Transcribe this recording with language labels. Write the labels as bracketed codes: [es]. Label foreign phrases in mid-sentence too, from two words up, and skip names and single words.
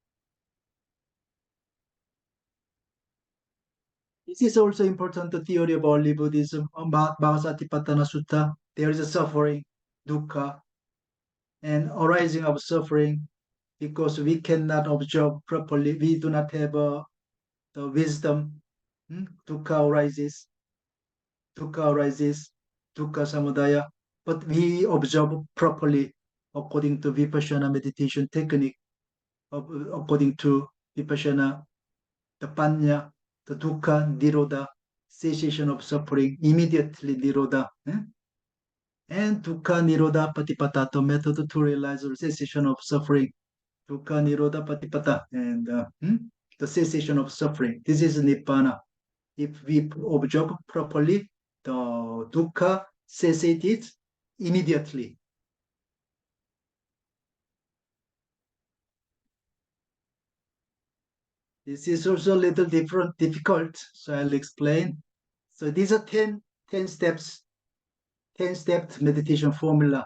[en] This is also important, the theory of early Buddhism, Mahasatipatthana Sutta. There is a suffering, dukkha, and arising of suffering, because we cannot observe properly. We do not have the wisdom. [pi] Dukkha arises, dukkha samudaya. [en] But we observe properly according to Vipassana meditation technique, according to Vipassana, the panya, the [pi] dukkha, nirodha, [en] cessation of suffering, immediately nirodha. [pi] And dukkha nirodha patipata, [en] the method to realize the cessation of suffering. [pi] Dukkha nirodha patipata, [en] and the cessation of suffering. This is nibbana. If we observe properly, the dukkha cessated immediately. This is also a little difficult, so I'll explain. So these are 10 steps, 10-step meditation formula.